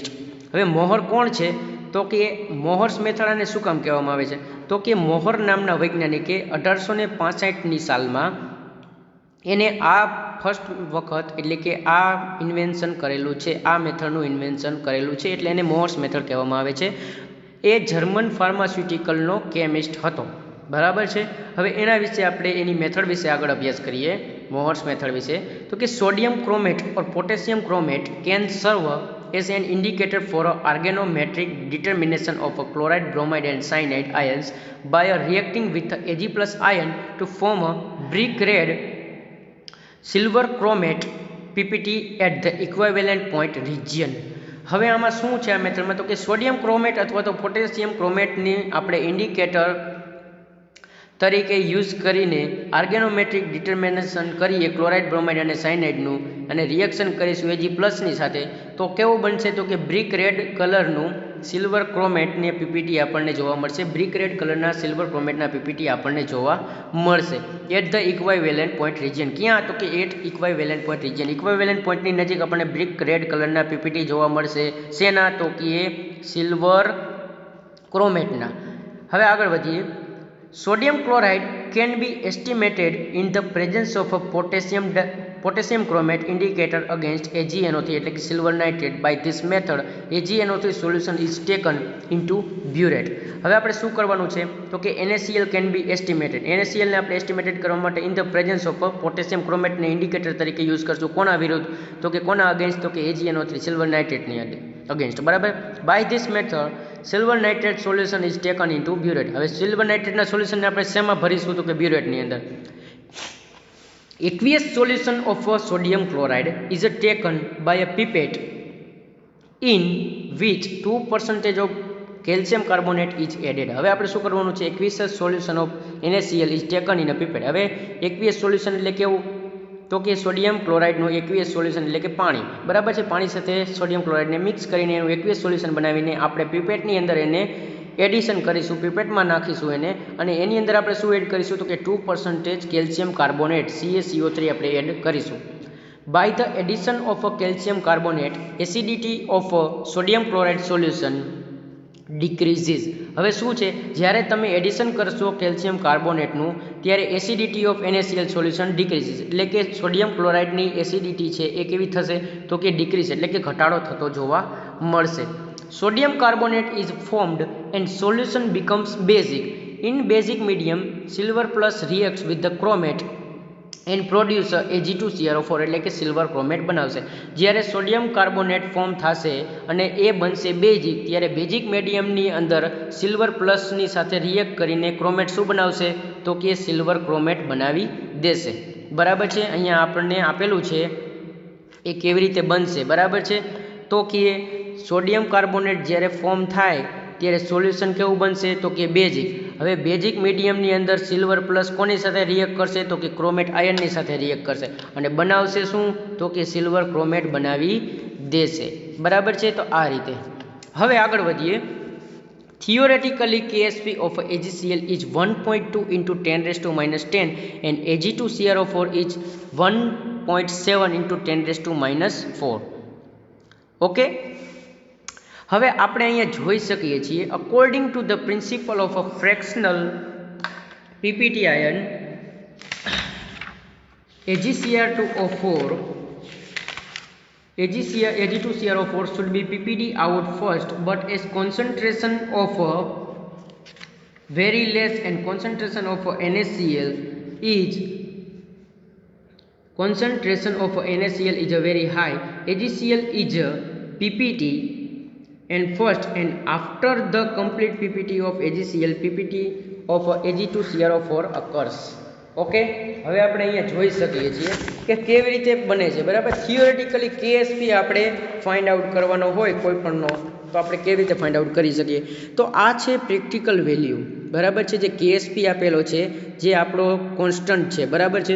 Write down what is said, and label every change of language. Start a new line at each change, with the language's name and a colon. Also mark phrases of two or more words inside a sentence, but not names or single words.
Gujarati: હવે મોહર કોણ છે તો કે મોહર્સ મેથડ આને શું કામ કહેવામાં આવે છે તો કે મોહર નામના વૈજ્ઞાનિકે 1865ની સાલમાં એને આ ફર્સ્ટ વખત એટલે કે આ ઇન્વેન્શન કરેલું છે, આ મેથડનું ઇન્વેન્શન કરેલું છે, એટલે એને મોહર્સ મેથડ કહેવામાં આવે છે. એ જર્મન ફાર્માસ્યુટિકલનો કેમિસ્ટ હતો, બરાબર છે. હવે એના વિશે આપણે એની મેથડ વિશે આગળ અભ્યાસ કરીએ. મોહર્સ મેથડ વિશે તો કે
English: sodium chromate or potassium chromate can serve as an indicator for a organometric determination of a chloride, bromide and cyanide ions by reacting with the Ag+ ion to form a brick red silver chromate PPT at the equivalent point region.
Gujarati: હવે આમાં શું છે આ મેથડમાં તો કે સોડિયમ ક્રોમેટ અથવા તો પોટેશિયમ ક્રોમેટની આપણે ઇન્ડિકેટર તરીકે યુઝ કરીને
English: organometric determination
Gujarati: કરીએ ક્લોરાઇડ, બ્રોમાઇડ અને સાયનાઇડનું અને રિએક્શન કરીશું Ag+ની સાથે, તો કેવું બનશે તો કે
English: brick red
Gujarati: કલરનું સિલ્વર ક્રોમેટની પીપીટી આપણને જોવા મળશે.
English: brick red
Gujarati: કલરના સિલ્વર ક્રોમેટના પીપીટી આપણને જોવા મળશે
English: at the equivalent point region.
Gujarati: ક્યાં તો કે
English: at equivalent point region.
Gujarati: ઇક્વાઇવેલન્ટ પોઈન્ટની નજીક આપણને
English: brick red
Gujarati: કલરના પીપીટી જોવા મળશે. શેના તો કે સિલ્વર ક્રોમેટના. હવે આગળ વધીએ.
English: Sodium chloride can be estimated in the presence of a potassium potassium chromate indicator against AgNO3
Gujarati: એટલે કે
English: silver nitrate. By this method AgNO3 solution is taken into burette.
Gujarati: હવે આપણે શું કરવાનું છે તો કે
English: NaCl can be estimated.
Gujarati: NaCl ને આપણે એસ્ટિમેટેડ કરવા માટે
English: in the presence of potassium chromate
Gujarati: ને ઇન્ડિકેટર તરીકે યુઝ કરશું. કોના વિરુદ્ધ તો કે કોના અગેન્સ્ટ તો કે AgNO3
English: silver nitrate
Gujarati: ની અગેન્સ્ટ. બરાબર.
English: By this method silver nitrate solution is taken into burette.
Gujarati: હવે
English: silver nitrate
Gujarati: ના સોલ્યુશન ને આપણે શેમાં ભરીશું તો કે burette ની અંદર.
English: Aqueous solution of sodium chloride is taken by a pipette in which 2% of calcium carbonate is added.
Gujarati: હવે આપણે શું કરવાનું છે
English: aqueous solution of NaCl is taken in a pipette.
Gujarati: હવે
English: aqueous solution
Gujarati: એટલે કેવું તો કે સોડિયમ ક્લોરાઇડનું
English: aqueous solution
Gujarati: એટલે કે પાણી. બરાબર છે. પાણી સાથે સોડિયમ ક્લોરાઇડને મિક્સ કરીને એનું
English: aqueous solution
Gujarati: બનાવીને આપણે પીપેટની અંદર એને એડિશન કરીશું, પીપેટમાં નાખીશું એને, અને એની અંદર આપણે શું એડ કરીશું તો કે 2%
English: calcium carbonate CaCO3
Gujarati: આપણે એડ કરીશું.
English: by the addition of calcium carbonate acidity of sodium chloride solution decreases.
Gujarati: હવે શું છે જ્યારે તમે એડિશન કરશો કેલ્શિયમ કાર્બોનેટનું ત્યારે
English: acidity of NaCl solution decreases
Gujarati: એટલે કે સોડિયમ ક્લોરાઇડની એસિડિટી છે એ કેવી થશે તો કે ડિક્રીઝ એટલે કે ઘટાડો થતો જોવા મળશે.
English: Sodium carbonate is formed and solution becomes basic. In basic medium, silver plus reacts with the chromate and produce Ag2Cr4
Gujarati: એટલે કે સિલ્વર ક્રોમેટ બનાવશે. જ્યારે
English: sodium carbonate
Gujarati: ફોર્મ થશે અને એ બનશે બેઝિક, ત્યારે બેઝિક મીડિયમની અંદર સિલ્વર પ્લસની સાથે રિએક્ટ કરીને ક્રોમેટ શું બનાવશે તો કે
English: silver chromate
Gujarati: બનાવી દેશે. બરાબર છે. અહીંયા આપણને આપેલું છે એ કેવી રીતે બનશે. બરાબર છે. તો કે
English: sodium carbonate
Gujarati: જ્યારે ફોર્મ થાય ત્યારે સોલ્યુશન કેવું બનશે તો કે બેઝિક. હવે બેઝિક મીડિયમની અંદર
English: silver plus
Gujarati: કોની સાથે રિએક્ટ કરશે તો કે ક્રોમેટ આયનની સાથે રિએક્ટ કરશે અને બનાવશે શું તો કે
English: silver chromate
Gujarati: બનાવી દેશે. બરાબર છે. તો આ રીતે હવે આગળ વધીએ.
English: Theoretically, KSP of AgCl is 1.2 into 10⁻10 and Ag2Cr4 is 1.7 into 10⁻4. ઓકે.
Gujarati: હવે આપણે અહીંયા જોઈ શકીએ છીએ
English: according to the principle of a fractional PPT ion Ag2Cr4 should be PPD out first, but as concentration of very less and concentration of NaCl is very high, AgCl is PPT and first, and after the complete PPT of AgCl, PPT of Ag2Cr4 occurs. ઓકે.
Gujarati: હવે આપણે અહીંયા જોઈ શકીએ છીએ કે કેવી રીતે બને છે. બરાબર. થિયોરેટિકલી KSP આપણે
English: find out
Gujarati: કરવાનો હોય કોઈ પણનો તો આપણે કેવી રીતે
English: find out
Gujarati: કરી શકીએ તો આ છે
English: practical value.
Gujarati: બરાબર છે. જે KSP આપેલો છે જે આપણો કોન્સ્ટન્ટ છે. બરાબર છે.